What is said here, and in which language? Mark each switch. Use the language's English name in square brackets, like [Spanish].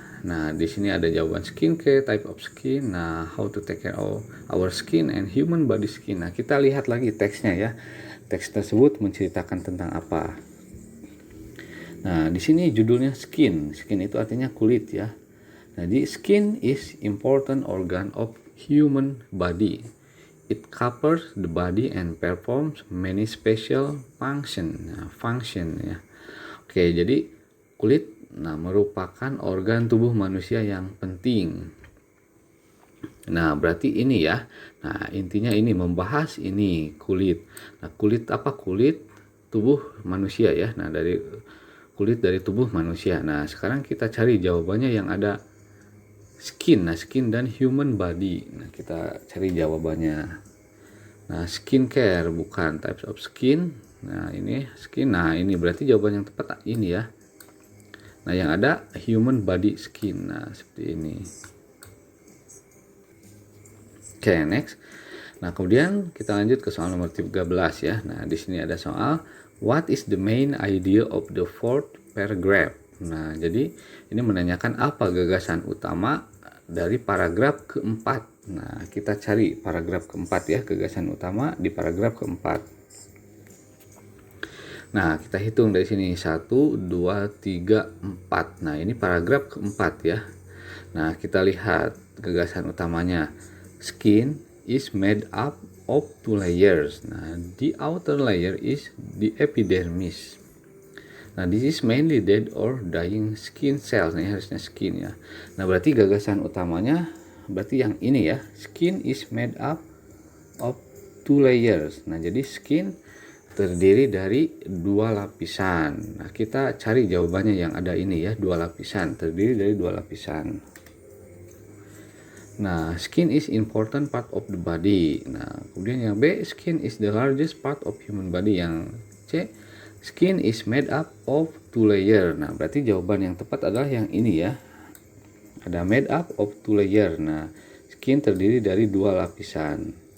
[Indonesian] Nah, di sini ada jawaban [English] skincare, type of skin, nah how to take care of our skin and human body skin. [Indonesian] Nah, kita lihat lagi teksnya ya. Teks tersebut menceritakan tentang apa. Nah, di sini judulnya skin. Skin itu artinya kulit ya. [English] Jadi skin is important organ of human body. It covers the body and performs many special function. Nah, function ya. [Indonesian] Oke, jadi kulit Nah, merupakan organ tubuh manusia yang penting. Nah, berarti ini ya. Nah, intinya ini membahas ini kulit. Nah, kulit apa? Kulit tubuh manusia ya. Nah, dari kulit dari tubuh manusia. Nah, sekarang kita cari jawabannya yang ada skin. Nah, skin dan human body. Nah, kita cari jawabannya. Nah, skincare bukan types of skin. Nah, ini skin. Nah, ini berarti jawaban yang tepat ini ya. Nah, yang ada [English] human body skin. [Indonesian] Nah, seperti ini. Oke, next. Nah, kemudian kita lanjut ke soal nomor 13 ya. Nah, di sini ada soal [English] what is the main idea of the fourth paragraph. [Indonesian] Nah, jadi ini menanyakan apa gagasan utama dari paragraf keempat. Nah, kita cari paragraf keempat ya, gagasan utama di paragraf keempat. Nah, kita hitung dari sini 1, 2, 3, 4. Nah, ini paragraf keempat ya. Nah, kita lihat gagasan utamanya. [English] Skin is made up of two layers. Nah, the outer layer is the epidermis. Nah, this is mainly dead or dying skin cells. Nah, [Indonesian] ini harusnya skin ya. Nah, berarti gagasan utamanya berarti yang ini ya. [English] Skin is made up of two layers. [Indonesian] Nah, jadi skin terdiri dari dua lapisan. Nah, kita cari jawabannya yang ada ini ya, dua lapisan. Terdiri dari dua lapisan. [English] Nah, skin is important part of the body. [Indonesian] Nah, kemudian yang B, [English] skin is the largest part of human body. [Indonesian] Yang C, [English] skin is made up of two layer. [Indonesian] Nah, berarti jawaban yang tepat adalah yang ini ya. Ada [English] made up of two layer. [Indonesian] Nah, skin terdiri dari dua lapisan.